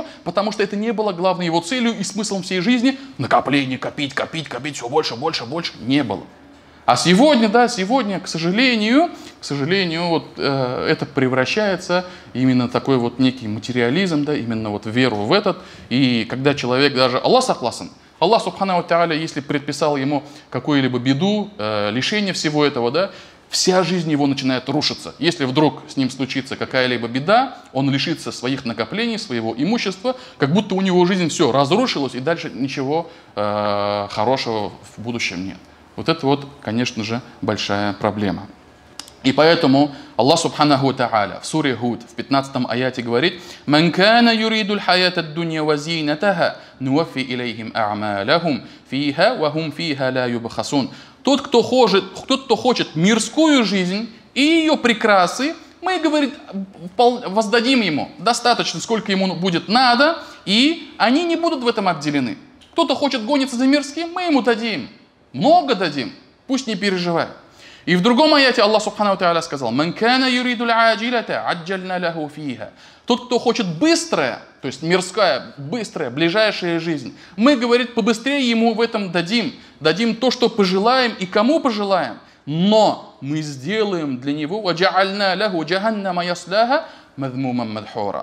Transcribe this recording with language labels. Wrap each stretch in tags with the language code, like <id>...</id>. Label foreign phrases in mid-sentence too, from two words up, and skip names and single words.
<ru>Потому что это не было главной его целью и смыслом всей жизни. Накопление, копить, все больше, не было. А сегодня, да, к сожалению, вот, это превращается именно такой вот некий материализм, да, именно вот веру в этот. И когда человек даже,</ru> <ar>الله سهلسن، الله سبحانه وتعالى,</ar> <ru>если предписал ему какую-либо беду, лишение всего этого, да, вся жизнь его начинает рушиться. Если вдруг с ним случится какая-либо беда, он лишится своих накоплений, своего имущества, как будто у него жизнь все разрушилась, и дальше ничего хорошего в будущем нет. Вот это вот, конечно же, большая проблема. И поэтому Аллах</ru> <ar>سبحانه وتعالى</ar> <ru>в суре Худ в 15 аяте говорит:</ru> <ar>«من كان يريد الحياة الدنيا وزينتها نوف إليهم أعمالهم فيها وهم فيها لا يبخسون».</ar> <ru>Тот, кто хочет мирскую жизнь и ее прекрасы, мы, говорит, воздадим ему достаточно, сколько ему будет надо, и они не будут в этом обделены. Кто-то хочет гониться за мирским, мы ему дадим, много дадим. пусть не переживает. И в другом аяте Аллах</ru> <ar>سبحانه وتعالى</ar> <ru>сказал:</ru> <ar>«من كان يريد العاجلة عجلنا له فيها».</ar> <ru>Тот, кто хочет быстрое, то есть мирская, быстрая, ближайшая жизнь, мы, говорит, побыстрее ему в этом дадим. Дадим то, что пожелаем и кому пожелаем. Но мы сделаем для него</ru> <ar>«وجعلنا له جهنم يصلاها مذموما مدحورا».</ar>